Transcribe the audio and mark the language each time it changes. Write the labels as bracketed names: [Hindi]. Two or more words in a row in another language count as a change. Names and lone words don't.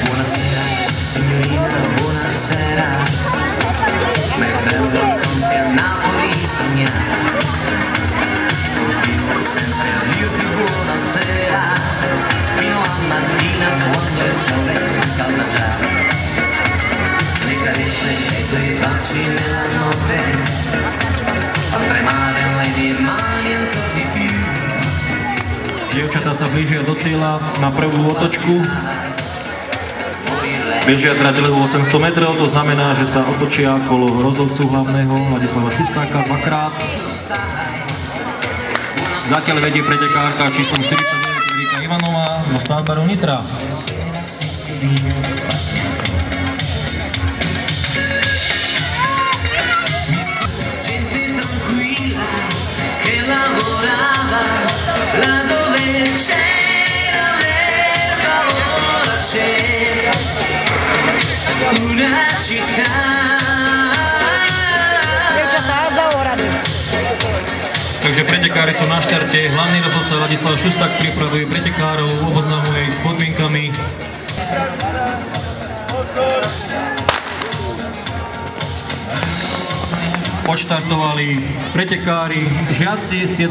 [Italian] Buonasera signorina, buonasera, ma è bello con te a Napoli sognare, continuo sempre a dirti buonasera, fino a mattina quando il sole scalda già. Carezze e i tuoi baci nella notte, a tremare le mie mani ancora di più. [Slovak] Dievčatá sa blížia do cieľa na prvú otočku. Bežia teda dlhú 800 metrov, to znamená, že sa otočia okolo rozhodcu hlavného Ladislava Šustáka dvakrát. Zatiaľ vedie pretekárka číslom 49 Erika Ivanová zo Státbaru Nitra. [Italian] Là dove c'era l'erba ora c'è una città. [Slovak] Takže pretekári sú na štarte, hlavný rozhodca Ladislav Šusták pripravuje pretekárov, oboznamuje ich s podmienkami. Odštartovali pretekári, žiaci 7.